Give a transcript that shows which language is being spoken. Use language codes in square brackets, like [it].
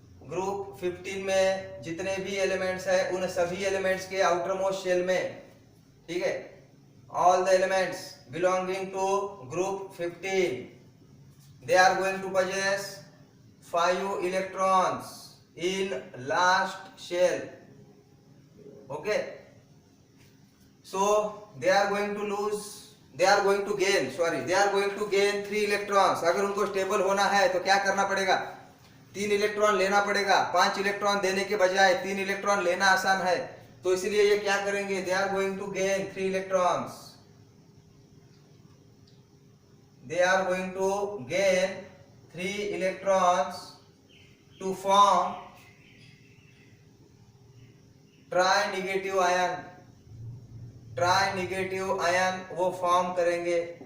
[hi] Group 15 में जितने भी एलिमेंट्स है उन सभी एलिमेंट्स के आउटर मोस्ट शेल में, ठीक है, [en] All the elements belonging to group 15 they are going to possess 5 electrons in last shell. Okay, so they are going to gain 3 electrons. [hi] अगर उनको स्टेबल होना है तो क्या करना पड़ेगा, 3 इलेक्ट्रॉन लेना पड़ेगा. 5 इलेक्ट्रॉन देने के बजाय 3 इलेक्ट्रॉन लेना आसान है, तो इसलिए ये क्या करेंगे, [en] They are going to gain 3 electrons. They are going to gain 3 electrons to form tri negative ion [hi] वो फॉर्म करेंगे.